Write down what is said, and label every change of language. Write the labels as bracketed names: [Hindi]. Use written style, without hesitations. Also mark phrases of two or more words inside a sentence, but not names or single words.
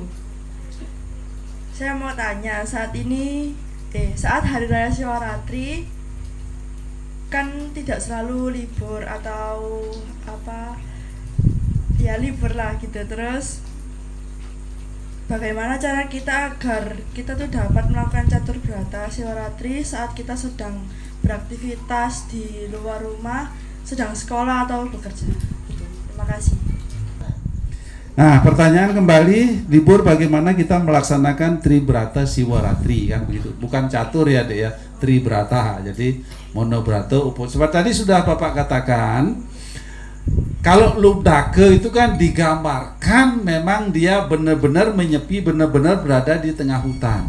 [Indonesian] Saya mau tanya, saat Hari Raya Siwaratri kan tidak selalu libur atau libur lah gitu. Terus bagaimana cara kita agar kita tuh dapat melakukan catur berata Siwaratri saat kita sedang beraktivitas di luar rumah, sedang sekolah atau bekerja gitu. Terima kasih. Nah, pertanyaan kembali, libur bagaimana kita melaksanakan Tribrata Siwaratri, kan begitu. Bukan catur ya, Dek ya, Tribrata. Jadi monobrata seperti tadi sudah Bapak katakan, kalau Lubdake itu kan digambarkan memang dia benar-benar menyepi, benar-benar berada di tengah hutan.